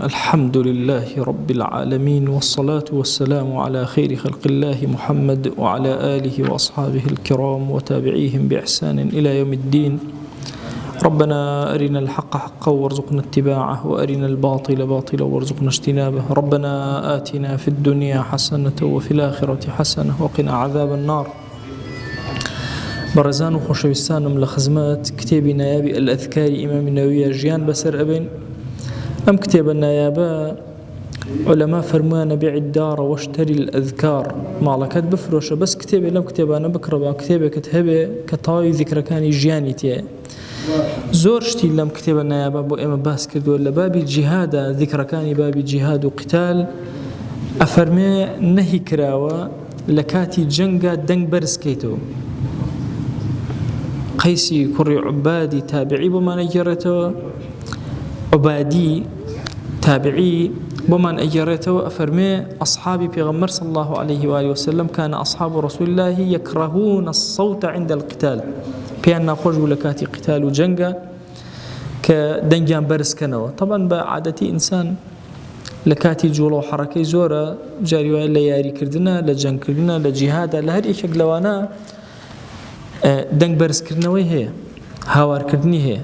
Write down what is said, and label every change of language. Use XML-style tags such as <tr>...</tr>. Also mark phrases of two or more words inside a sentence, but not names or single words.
<ar>الحمد لله رب العالمين، والصلاة والسلام على خير خلق الله محمد وعلى آله وأصحابه الكرام وتابعيهم بإحسان إلى يوم الدين. ربنا أرنا الحق حقا وارزقنا اتباعه، وأرنا الباطل باطلا وارزقنا اجتنابه. ربنا آتنا في الدنيا حسنة وفي الآخرة حسنة وقنا عذاب النار.</ar> <ckb>برزان و خۆشەویستانم لە خزمەت کتێبی نایابی الأذكاری ئیمامی نەوویە ژیان بەسەر ئەبێن. ئەم کتێبە نایابە عولەما فەرموویانە</ckb> <ar>بێع الدار واشتري الأذكار،</ar> <ckb>ماڵەکەت بفرۆشە بەس کتێبێ لەم کتێبانە بکڕەوە، کتێبێکت هەبێ کە تەواوی ذیکرەکانی ژیانی تێیە. زۆر شتی لەم کتێبە نایابە بۆ ئێمە باس کردووە لە بابی جیهادە، ذیکرەکانی بابی جیهاد و قتال. ئەفەرمێ نەهی کراوە لە کاتی جەنگە دەنگ بەرزکەیتەوە. قەیسی کوڕی عوبادی تابعی بۆمان ئەگەڕێتەوە، عوبادی تابعی بۆمان ئەگەڕێتەوە. ئەفەرمێ ئەصحابی پێغەمبەر</ckb> <ar>صلى الله عليه وآله وسلم كان أصحاب رسول الله يكرهون الصوت عند القتال،</ar> <ckb>پێیان ناخۆش بوو لە کاتی قتال و جەنگە کە دەنگیان بەرزکەنەوە. طبعا بە عادەتی ئینسان لە کاتی جوڵە و حەڕەکەی زۆرە جاری وایە لە یاریکردنە، لە جەنگکردنە، لە جیهادە، لە هەر یەکێک لەوانە دەنگ بەرزکردنەوەی هەیە، هاوارکردنی هەیە.</ckb>